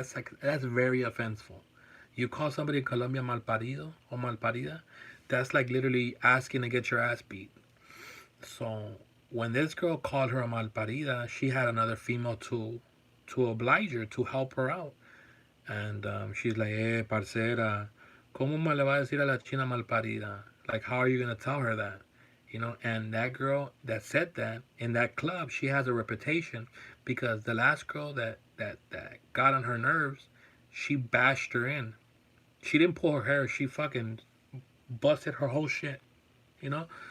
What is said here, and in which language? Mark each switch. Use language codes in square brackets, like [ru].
[en] It's like, that's very offensive. You call somebody in Colombia malparido or malparida, that's like literally asking to get your ass beat. So when this girl called her a malparida, she had another female to oblige her, to help her out. And she's like, [es] parcera, ¿cómo me le va a decir a la china malparida? [en] Like, how are you going to tell her that? And that girl that said that in that club, she has a reputation because the last girl that got on her nerves, she bashed her in. She didn't pull her hair, she fucking busted her whole shit, you know?